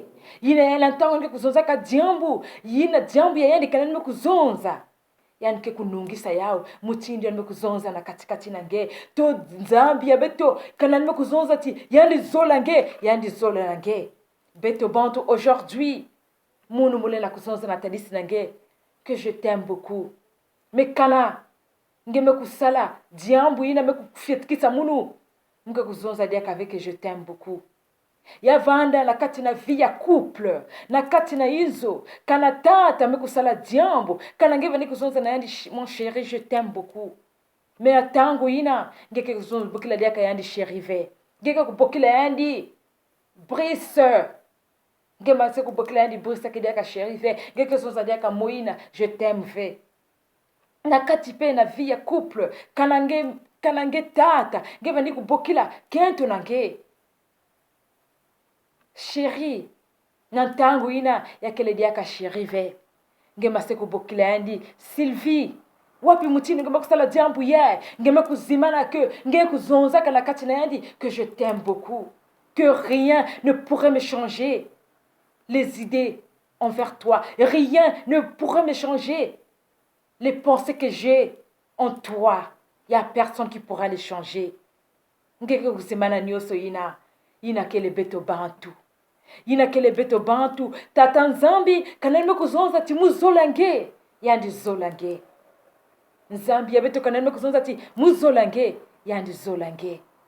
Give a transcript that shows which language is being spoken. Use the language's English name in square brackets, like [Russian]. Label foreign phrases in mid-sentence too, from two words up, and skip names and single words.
[Kituba (Democratic Republic of Congo)] Yina yana tango ni kuzonza ka jambu, yina jambu ya yani kanani mekuzonza. Yani ke kunungisa yao mutindi yani mekuzonza na katikati na nge to Nzambi ya beto kanani mekuzonza ti yani zola na nge beto bantu aujourd'hui munu mule na kuzonza na tadisi na nge [French] que je t'aime beaucoup mais [Kituba (Democratic Republic of Congo)] kana nge mekusala diambu ina mekufietkisa munu mke kuzonza dia [French] avec que je t'aime beaucoup [Kituba (Democratic Republic of Congo)] ya vanda na kati na vie ya couple na kati na hizo kana tata mekusala diambo kana ngeva nikuzonza na yandi [French] mon chéri je t'aime beaucoup mais [Kituba (Democratic Republic of Congo)] atangu ina ngeke kuzonza bokila diaka yandi chéri ve ngeke kubokila yandi Brice ngema se kubokila yandi Brice kidiaka chéri ve ngeke kuzonza diaka moina [French] je t'aime [Kituba (Democratic Republic of Congo)] ve na kati pe na vie ya couple kana nge tata ngeva nikubokila kento nange chéri nantangu ina yakele diaka chéri ve ngema se kubokila yandi Sylvie wapi mutini ngema kusala jambu ye ngema kuzimana que nge kuzonza kana kati na yandi [French] que je t'aime beaucoup que rien ne pourrait me changer les idées envers toi, rien ne pourrait me changer les pensées que j'ai en toi. Il y a personne qui pourra les changer. [Kituba (Democratic Republic of Congo)] Ngeke kuzimana nyoso ina kele beto bantu. Ina kele beto bantu tata Nzambi kanelme kuzonza ti muzolange yandi zolange Nzambi ya beto kanelme kuzonza ti muzolange yandi zolange